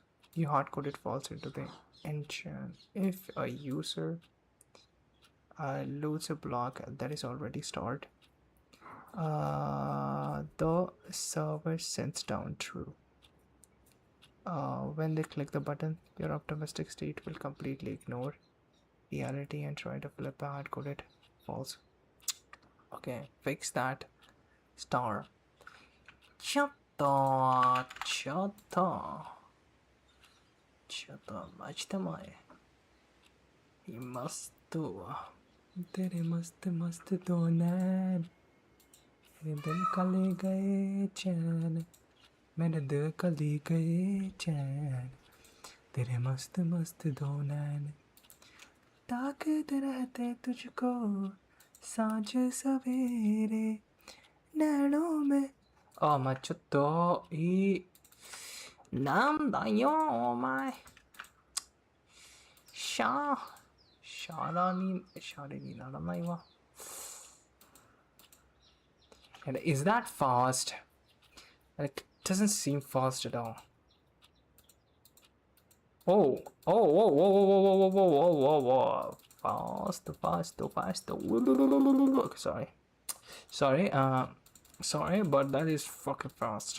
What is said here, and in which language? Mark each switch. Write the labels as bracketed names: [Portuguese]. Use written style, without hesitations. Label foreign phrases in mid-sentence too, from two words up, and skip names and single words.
[English] You hard-coded false into the engine. If a user loads a block that is already stored, the server sends down true. When they click the button, your optimistic state will completely ignore reality and try to flip a hard-coded false. Okay, fix that. Star. [Japanese] ちょっと待ちたまえ。 [Hindi] いますと。तेरे मस्त मस्त दो नैन मेरे दिल का ले गए चैन मेरे दिल का ले गए चैन तेरे मस्त मस्त दो नैन ताकते रहते तुझको सांझ सवेरे नैनों में [Japanese] まあちょっとなんだよお前シャレにならないわ。 [English] And is that fast? Like, Doesn't seem fast at all. Oh, oh, whoa, whoa, whoa, whoa, whoa, whoa, whoa, whoa, whoa. Fast. Sorry, but that is fucking fast.